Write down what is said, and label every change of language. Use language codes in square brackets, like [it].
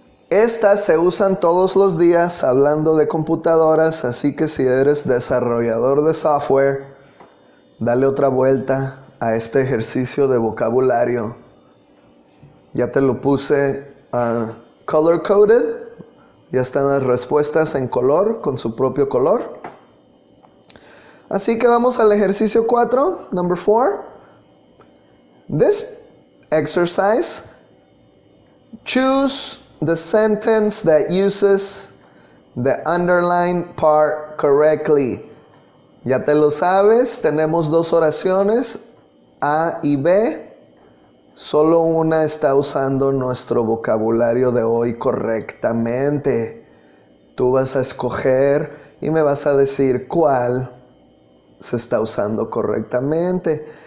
[es] Estas se usan todos los días hablando de computadoras, así que si eres desarrollador de software, dale otra vuelta a este ejercicio de vocabulario. Ya te lo puse color coded, ya están las respuestas en color, con su propio color. Así que vamos al ejercicio 4, [en] number 4. This exercise, choose the sentence that uses the underlined part correctly. [es] Ya te lo sabes, tenemos dos oraciones, A y B. Solo una está usando nuestro vocabulario de hoy correctamente. Tú vas a escoger y me vas a decir cuál se está usando correctamente.